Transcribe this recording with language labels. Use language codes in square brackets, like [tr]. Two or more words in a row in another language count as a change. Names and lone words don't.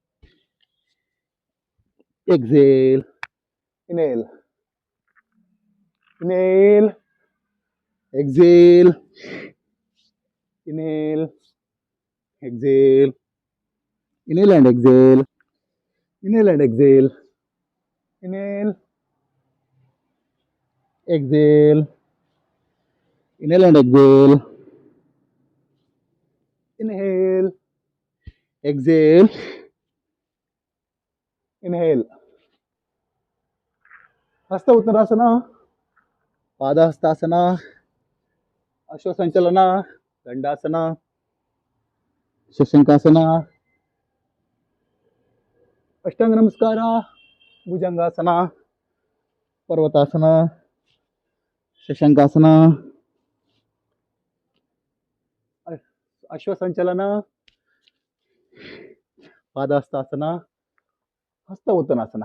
[en] exhale, inhale, inhale, exhale, inhale, exhale, inhale and exhale, inhale and exhale, inhale, exhale, inhale and exhale, inhale, exhale, inhale. [sa] Hasta Uttanasana, Padahastasana, Ashwasanchalana, Dandasana, Shashankasana, Ashtanga Namaskara, Bhujangasana, Parvatasana, Shashankasana, Ashwasanchalana, Padahastasana, Hasta Uttanasana.